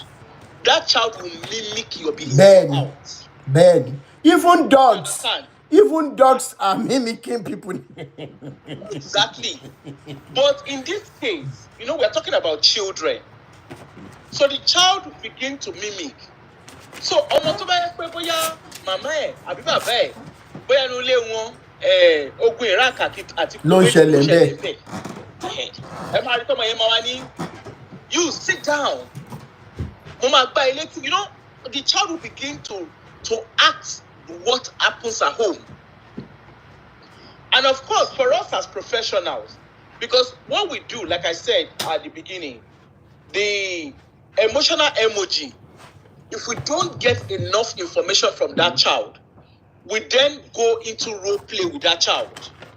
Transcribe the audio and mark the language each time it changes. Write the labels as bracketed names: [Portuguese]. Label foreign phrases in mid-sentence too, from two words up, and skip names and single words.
[English] That child will mimic your behavior. Bad. Even dogs are mimicking people. Exactly. But in this case, we're talking about children. So the child will begin to mimic. [Yoruba] So ọmọ tó bá yẹ pé bóyá màmá ẹ̀ àbí bàbá ẹ̀ bóyá inú ilé wọn ogun Iraq àti ló ń ṣẹlẹ̀ bẹ́ẹ̀. Ẹ máa rí tọ́mọ yẹn máa wá ní [English] you sit down. [Yoruba] Mo máa gbá ilé tí [English] the child will begin to act what happens at home. And of course, for us as professionals, because what we do, like I said at the beginning, the emotional emoji, if we don't get enough information from that child, we then go into role play with that child.